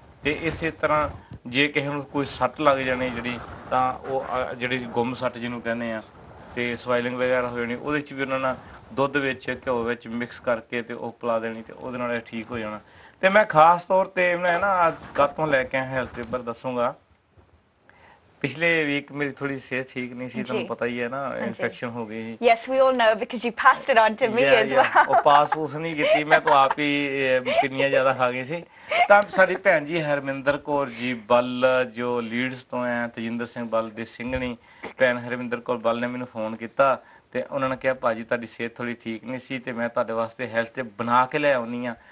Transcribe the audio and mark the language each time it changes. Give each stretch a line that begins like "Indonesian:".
Punjabi: ਤੇ ਇਸੇ ਤਰ੍ਹਾਂ ਜੇ ਕਿਸੇ ਨੂੰ ਕੋਈ ਸੱਟ ਲੱਗ ਜਾਣੀ ਜਿਹੜੀ, ਤਾਂ ਉਹ ਜਿਹੜੀ ਗੁੰਮ ਸੱਟ ਜਿਹਨੂੰ ਕਹਿੰਦੇ ਆ, ਤੇ ਸਵਾਈਲਿੰਗ ਵਗੈਰਾ ਹੋ ਜਾਣੀ, ਉਹਦੇ 'ਚ ਵੀ ਉਹਨਾਂ ਨਾਲ ਦੁੱਧ ਵਿੱਚ ਘਿਓ ਵਿੱਚ ਮਿਕਸ ਕਰਕੇ ਤੇ ਉਹ ਪਿਲਾ ਦੇਣੀ, ਤੇ ਉਹਦੇ ਨਾਲ ਠੀਕ ਹੋ ਜਾਣਾ। ਤੇ ਮੈਂ ਖਾਸ ਤੌਰ ਤੇ ਮੈਂ ਨਾ ਅੱਜ ਕਾਹਤੋਂ ਲੈ ਕੇ ਆਇਆ ਹੈਲਥ ਟਿਪ ਬਾਰੇ ਦੱਸੂਗਾ। ਪਿਛਲੇ ਵੀਕ ਮੇਰੀ ਥੋੜੀ ਸਿਹਤ ਠੀਕ ਨਹੀਂ ਸੀ, ਤੁਹਾਨੂੰ ਪਤਾ ਹੀ ਹੈ ਨਾ, ਇਨਫੈਕਸ਼ਨ ਹੋ ਗਈ ਸੀ।
English: Yes, we all know because you passed it on to me as well.
Punjabi: ਉਹ ਪਾਸ ਨਹੀਂ ਕੀਤੀ ਮੈਂ, ਤਾਂ ਆਪ ਹੀ ਪਿੰਨੀਆਂ ਜ਼ਿਆਦਾ ਖਾ ਗਈ ਸੀ। ਤਾਂ ਸਾਡੀ ਭੈਣ ਜੀ ਹਰਮਿੰਦਰ ਕੌਰ ਜੀ ਬੱਲ, ਜੋ ਲੀਡਸ ਤੋਂ ਹੈ, ਤਜਿੰਦਰ ਸਿੰਘ ਬੱਲ ਦੀ ਸਿੰਘਣੀ ਭੈਣ ਹਰਮਿੰਦਰ ਕੌਰ ਬੱਲ ਨੇ ਮੈਨੂੰ ਫੋਨ ਕੀਤਾ ਤੇ ਉਹਨਾਂ ਨੇ ਕਿਹਾ ਭਾਜੀ ਤੁਹਾਡੀ ਸਿਹਤ ਥੋੜੀ ਠੀਕ ਨਹੀਂ ਸੀ ਤੇ ਮੈਂ ਤੁਹਾਡੇ ਵਾਸਤੇ ਹੈਲਥ ਟਿਪ ਬਣਾ ਕੇ ਲੈ ਆਉਣੀ ਆ।